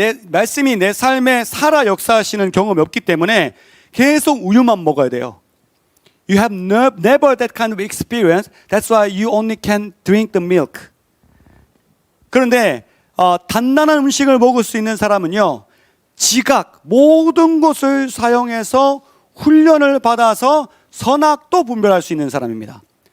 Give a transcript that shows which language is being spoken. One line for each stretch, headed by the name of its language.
Korean: 말씀이 내 삶에 살아 역사하시는 경험이 없기 때문에 계속 우유만 먹어야 돼요.
English: You have never that kind of experience. That's why you only can drink the milk.
Korean: 그런데 단단한 음식을 먹을 수 있는 사람은요, 지각 모든 것을 사용해서 훈련을 받아서 선악도 분별할 수 있는 사람입니다.